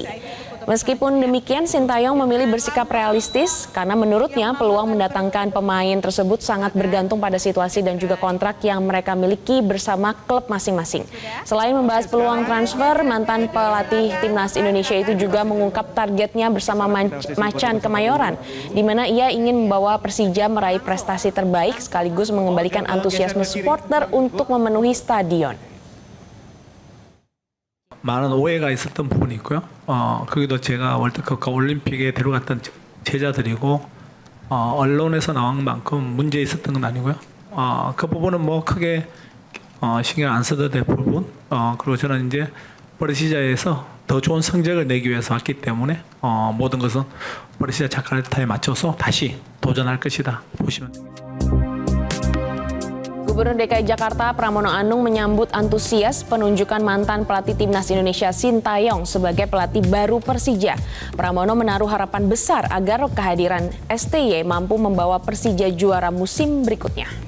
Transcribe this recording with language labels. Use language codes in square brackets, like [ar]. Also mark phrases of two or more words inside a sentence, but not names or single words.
[id] Meskipun demikian, Sinteyong memilih bersikap realistis karena menurutnya peluang mendatangkan pemain tersebut sangat bergantung pada situasi dan juga kontrak yang mereka miliki bersama klub masing-masing. Selain membahas peluang transfer, mantan pelatih timnas Indonesia itu juga mengungkap targetnya bersama Macan Kemayoran, di mana ia ingin membawa Persija meraih prestasi terbaik sekaligus mengembalikan antusiasme supporter untuk memenuhi stadion. [ko] 많은 오해가 있었던 부분이 있고요. 거기도 제가 월드컵과 올림픽에 데려갔던 제자들이고 언론에서 나온 만큼 문제 있었던 건 아니고요. 그 부분은 뭐 크게 신경 안 써도 될 부분. 그리고 저는 이제 버르시자에서 더 좋은 성적을 내기 위해서 왔기 때문에 모든 것은 버르시자 자카르타에 맞춰서 다시 도전할 것이다 보시면 됩니다. [id] Gubernur DKI Jakarta Pramono Anung menyambut antusias penunjukan mantan pelatih timnas Indonesia Sinteyong sebagai pelatih baru Persija. Pramono menaruh harapan besar agar kehadiran STY mampu membawa Persija juara musim berikutnya.